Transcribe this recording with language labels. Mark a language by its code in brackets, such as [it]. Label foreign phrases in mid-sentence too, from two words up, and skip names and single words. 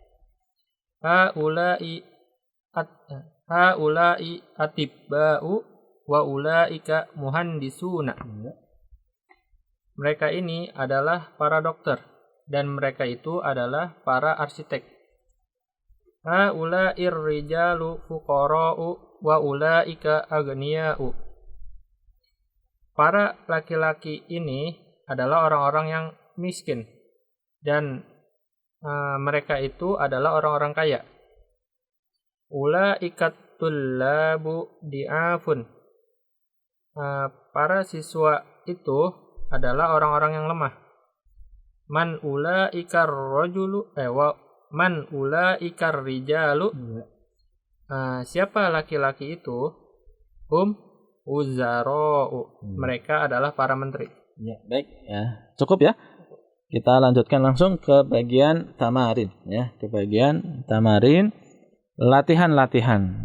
[ar] هؤلاء أطباء وأولئك مهندسون. [id] Mereka ini adalah para dokter dan mereka itu adalah para arsitek. [ar] هؤلاء الرجال فقراء وأولئك أغنياء. [id] Para laki-laki ini adalah orang-orang yang miskin dan mereka itu adalah orang-orang kaya. [ar] أولئك الطلاب ضعفاء. [id] Para siswa itu adalah orang-orang yang lemah. [ar] من أولئك الرجل من أولئك الرجال. [id] Siapa laki-laki itu? Uzara'u. Mereka adalah para menteri. Ya, baik ya. Cukup ya. Kita lanjutkan langsung ke bagian tamarin ya, ke bagian tamarin latihan-latihan.